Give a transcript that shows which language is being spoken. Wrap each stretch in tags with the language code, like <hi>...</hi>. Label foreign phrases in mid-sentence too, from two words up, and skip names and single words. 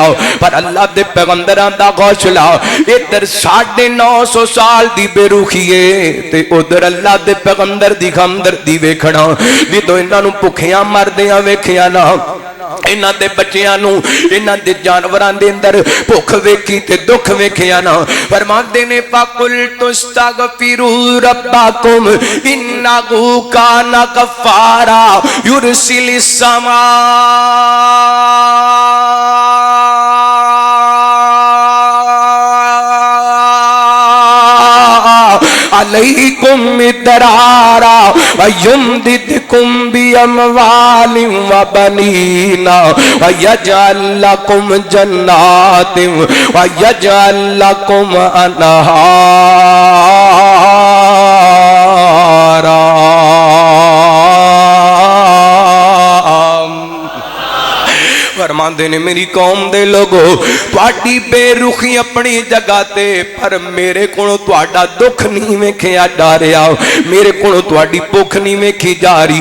<pa>پر اللہ دے پیغمبراں دا حوصلہ ادھر 950 سال دی بے رخی ہے تے ادھر اللہ دے پیغمبر دی ہمدردی ویکھنا. جدوں انہاں نوں بھکھیاں مردیاں ویکھیا نا، انہاں دے بچیاں نوں، انہاں دے جانوراں دے اندر بھکھ ویکھی تے دکھ ویکھیا نا. فرماندے نے</pa> <ar>فقلت استغفروا ربكم إنه كان غفارا يرسل السماء عليكم مدرارا ويمددكم بأموال وبنين ويجعل لكم جنات ويجعل لكم أنهارا.</ar> <pa>فرماندے نے میری قوم دے لوکو تہاڈی بے رخی اپنی جگہ تے، پر میرے کولوں تہاڈا دکھ نہیں ویکھیا جا رہیا، میرے کولوں تہاڈی بھکھ نہیں ویکھی جا رہی.</pa>